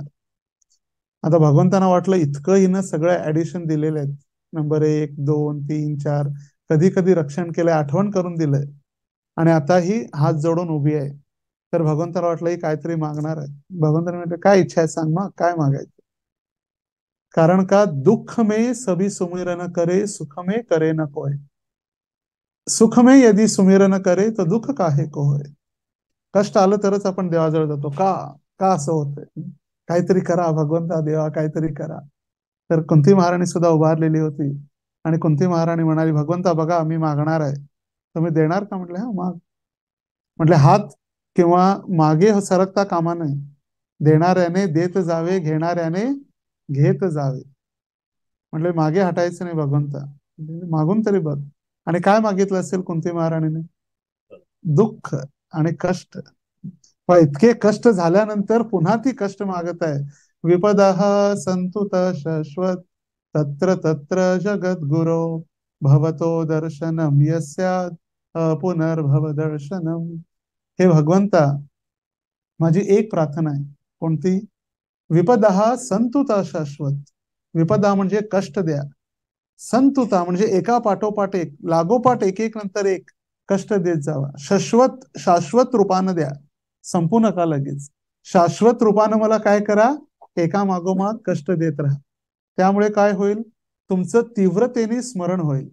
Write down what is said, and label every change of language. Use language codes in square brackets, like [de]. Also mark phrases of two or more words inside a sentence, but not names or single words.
[mr] आता भगवंतांना वाटलं इतकं हिनं सगळं ऍडिशन दिलेले आहेत, नंबर 1 2 3 4, कधी कधी रक्षण केलंय, आठवण करून दिलंय, आणि आता ही हात जोडून उभी आहे. तर भगवंताला वाटलं ही काहीतरी मागणार आहे. भगवंताने म्हटलं काय इच्छा आहे सांग, मग काय मागायचं. [hi] कारण का दुःख में सभी सुमिरन करे, सुख में करे न कोय. सुख में यदि सुमिरन करे तो दुःख काहे को होय. [mr] कष्ट आलं तरच आपण देवाजवळ जातो, का का असं होतंय, काहीतरी करा भगवंता, देवा काहीतरी करा. तर कुंती महाराणी सुद्धा उभारलेली होती. आणि कुंती महाराणी म्हणाली, भगवंता बघा मी मागणार आहे, तुम्ही देणार का. म्हटलं हा माग. म्हटले हात किंवा मागे सरकता कामा नये, देणाऱ्याने देत जावे, घेणाऱ्याने घेत जावे. म्हटले मागे हटायचं नाही भगवंता, मागून तरी बघ. आणि काय मागितलं असेल कुंती महाराणीने, दुःख आणि कष्ट. पण इतके कष्ट झाल्यानंतर पुन्हा ती कष्ट मागत आहे. [sa] विपदः संतुत शाश्वत तत्र तत्र जगद्गुरो भवतो दर्शनम यस्यात् पुनर्भव दर्शनम. [mr] हे भगवंता माझी एक प्रार्थना आहे, कोणती. [sa] विपदः संतुत शाश्वत, [mr] विपदा म्हणजे कष्ट द्या, संतुता म्हणजे एका पाठोपाठ एक, लागोपाठ एक एक नंतर एक कष्ट देत जावा. शाश्वत रूपानं द्या, संपू नका लगेच. शाश्वत रूपानं मला काय करा, एका मागोमाग कष्ट देत राहा. त्यामुळे काय होईल, तुमचं तीव्रतेने स्मरण होईल.